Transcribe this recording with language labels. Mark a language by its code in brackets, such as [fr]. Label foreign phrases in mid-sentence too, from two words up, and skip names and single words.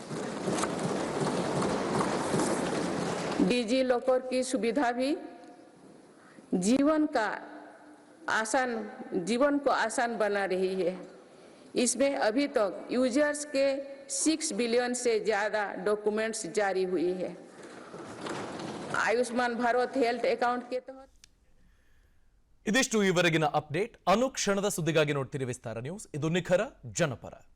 [hi] डिजी लॉकर की सुविधा भी जीवन को आसान बना रही है। इसमें अभी तक यूजर्स के 6 बिलियन से ज्यादा डॉक्यूमेंट्स जारी हुई है। आयुष्मान भारत हेल्थ अकाउंट के तहत [kn] ಇದಿಷ್ಟು ಈವರೆಗಿನ ಅಪ್ಡೇಟ್. ಅನುಕ್ಷಣದ ಸುದ್ದಿಗಾಗಿ ನೋಡ್ತೀರಿ ವಿಸ್ತಾರ ನ್ಯೂಸ್. ಇದು ನಿಖರ ಜನಪರ.